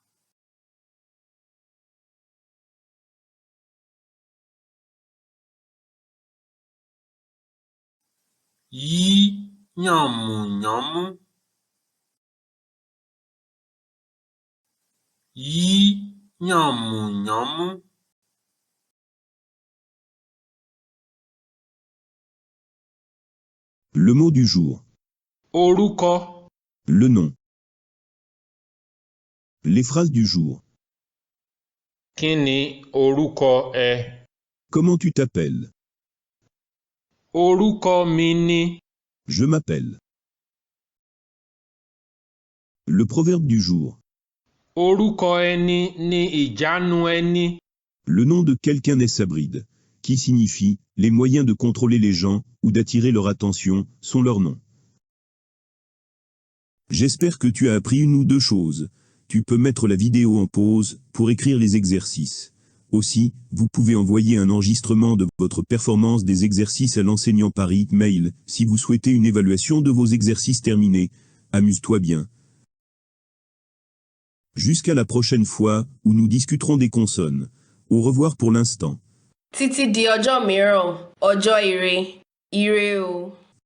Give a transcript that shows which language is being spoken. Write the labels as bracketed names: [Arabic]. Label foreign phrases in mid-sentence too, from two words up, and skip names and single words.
[Yoruba] Yí yànmùyánmú. Yí yànmùyánmú. [French] Le mot du jour. [Yoruba] Orúkọ. [French] Le nom. Les phrases du jour. [Yoruba] Kí ni orúkọ ẹ? [French] Comment tu t'appelles? [Yoruba] Orúkọ mi ni. [French] Je m'appelle. Le proverbe du jour. [Yoruba] Orúkọ ẹni ni ìjánu ẹni. [French] Le nom de quelqu'un est sa bride, qui signifie « les moyens de contrôler les gens ou d'attirer leur attention sont leurs noms ». J'espère que tu as appris une ou deux choses. Tu peux mettre la vidéo en pause pour écrire les exercices. Aussi, vous pouvez envoyer un enregistrement de votre performance des exercices à l'enseignant par e-mail si vous souhaitez une évaluation de vos exercices terminés. Amuse-toi bien. Jusqu'à la prochaine fois où nous discuterons des consonnes. Au revoir pour l'instant. [Yoruba] Títí di ọjọ́ mìíràn, ọjọ́ ire, ire o.